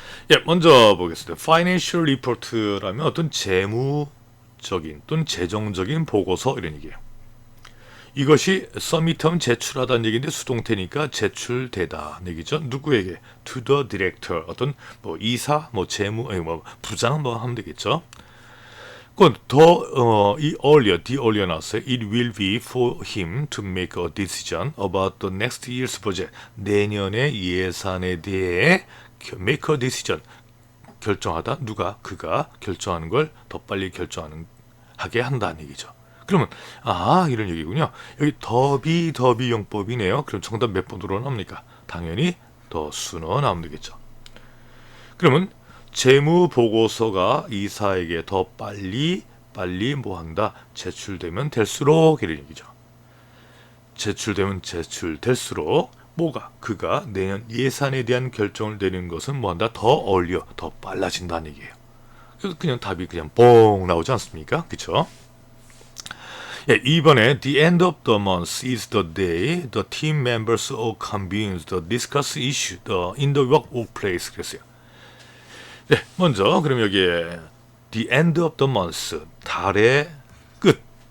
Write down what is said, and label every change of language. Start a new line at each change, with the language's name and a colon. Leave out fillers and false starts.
Korean: 예, 먼저 보겠습니다. Financial report라면 어떤 재무적인 또는 재정적인 보고서 이런 얘기예요. 이것이 서밋하면 제출하다는 얘기인데 수동태니까 제출되다 얘기죠. 누구에게?
English: To the director.
Korean: 어떤 뭐 이사, 뭐 재무, 뭐 부장 뭐 하면 되겠죠. 그건 이 earlier 나왔어요.
English: It will be for him to make a decision about the next year's budget.
Korean: 내년의 예산에 대해
English: make a decision.
Korean: 결정하다. 누가? 그가 결정하는 걸 더 빨리 하게 한다는 얘기죠. 그러면 이런 얘기군요. 여기 더비 용법이네요. 그럼 정답 몇 번으로 나옵니까? 당연히 더 sooner 나오면 되겠죠. 그러면 재무 보고서가 이사에게 더 빨리 뭐 한다. 제출되면 될수록 이런 얘기죠. 제출될수록 뭐가? 그가 내년 예산에 대한 결정을 내리는 것은 뭐 한다? 더 earlier, 더 빨라진다는 얘기예요. 그래서 그냥 답이 그냥 뽕 나오지 않습니까? 그렇죠? 예, 2번에
English: The end of the month is the day the team members all convene to discuss issue in the workplace.
Korean: 그랬어요. 네, 먼저 그럼 여기에
English: The end of the month,
Korean: 달의 끝.